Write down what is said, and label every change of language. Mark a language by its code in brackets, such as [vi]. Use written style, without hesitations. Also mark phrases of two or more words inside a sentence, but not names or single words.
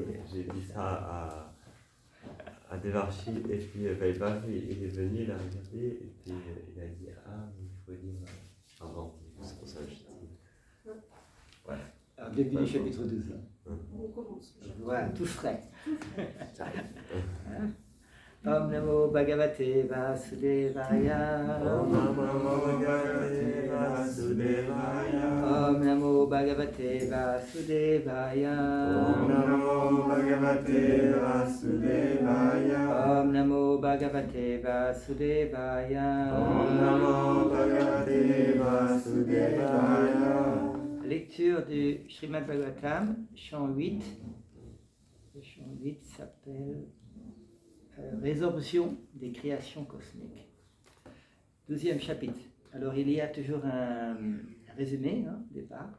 [fr] j'ai dit ça à Devarchi et puis Vaïbar, il est venu, il a regardé et puis il a dit ah mais il faut dire avant, c'est pour ça que je dis. Ouais. Alors, début du chapitre 12. On commence. Voilà, tout frais. Ça arrive. Hein? [sa] Om Namo Bhagavate Vasudevaya. Om Namo Bhagavate Vasudevaya. Om Namo Bhagavate Vasudevaya. Om Namo Bhagavate Vasudevaya. Om Namo Bhagavate Vasudevaya. Om Namo Bhagavate Vasudevaya. [fr] Lecture du Srimad Bhagavatam, chant 8. Le chant 8 s'appelle Résorption des créations cosmiques. 12e chapitre. Alors il y a toujours un résumé au départ.